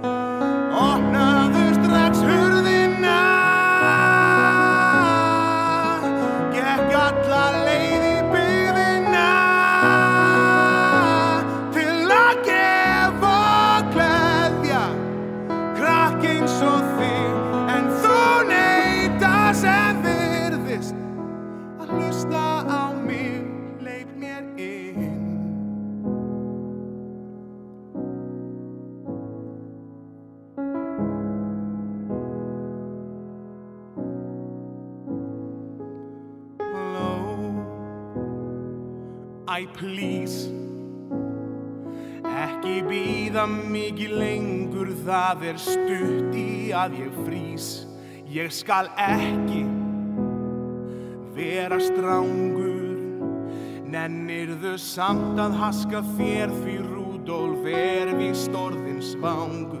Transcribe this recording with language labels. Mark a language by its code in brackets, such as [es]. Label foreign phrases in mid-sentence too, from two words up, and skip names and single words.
[is] Opnaðu strax hurðina, gekk alla leið í byggðina til að gefa og gleðja krakk eins og þig, en þú neita sem virðist að hlusta á mig, hleyp mér inn. [en] Hello, I please, [is] ekki bíða mikið lengur, það stutt í að ég frýs. Ég skal ekki vera strangur, nennirðu samt að haska þér því Rúdolf víst orðinn svangur.